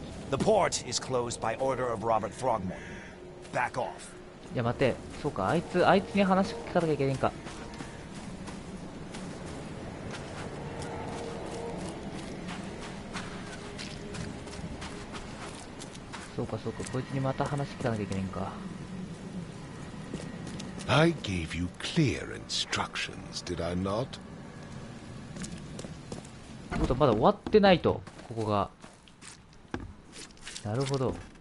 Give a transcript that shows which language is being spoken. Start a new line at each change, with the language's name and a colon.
English: The port is closed by order of Robert Throgmorton. Back off.
Japanese: いや待て、そうか、あいつに話聞かなきゃいけないんか。そうかそうか、こいつにまた話聞かなきゃいけないんか。
English: I gave you clear instructions, did I not?
Japanese: ってことはまだ終わってないと、ここが。なるほど。